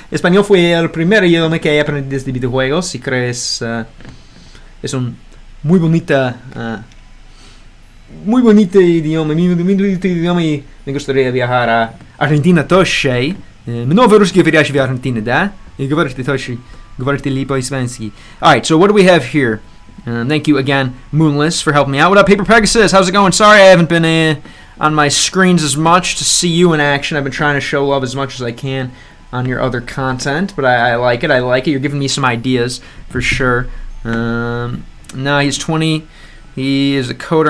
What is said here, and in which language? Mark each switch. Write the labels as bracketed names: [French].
[Spanish] Español fue el primer idioma que aprendí desde videojuegos. Y creo es un muy bonito idioma. Muy bonito idioma y me gustaría viajar a Argentina тоже. [Russian] Много русских говорящих в Аргентине, да? И говоришь ты тоже. Говорите ли по-испански. [English] Alright, so what do we have here? Thank you again, Moonless, for helping me out. What up, Paper Pegasus? How's it going? Sorry I haven't been on my screens as much to see you in action. I've been trying to show love as much as I can on your other content, but I like it. I like it. You're giving me some ideas for sure. No, he's 20. He is a coder.